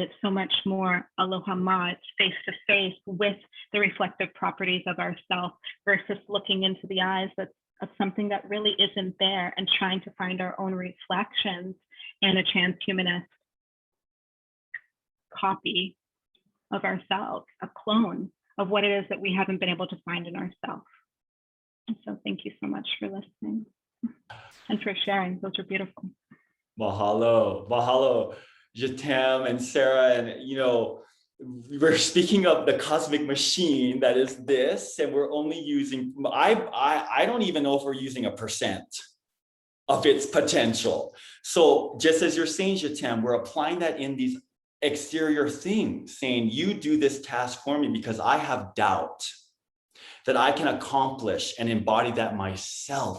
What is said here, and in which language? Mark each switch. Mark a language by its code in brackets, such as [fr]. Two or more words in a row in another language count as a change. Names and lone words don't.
[en] it's so much more [haw] aloha ma, [en] it's face to face with the reflective properties of ourself versus looking into the eyes of something that really isn't there and trying to find our own reflections in a transhumanist copy of ourselves, a clone of what it is that we haven't been able to find in ourselves. And so thank you so much for listening and for sharing. Those are beautiful. Mahalo, mahalo, Jatam and Sarah. And, you know, we're speaking of the cosmic machine that is this, and we're only using, I don't even know if we're using 1% of its potential. So just as you're saying, Jatam, we're applying that in these exterior things, saying you do this task for me because I have doubt that I can accomplish and embody that myself.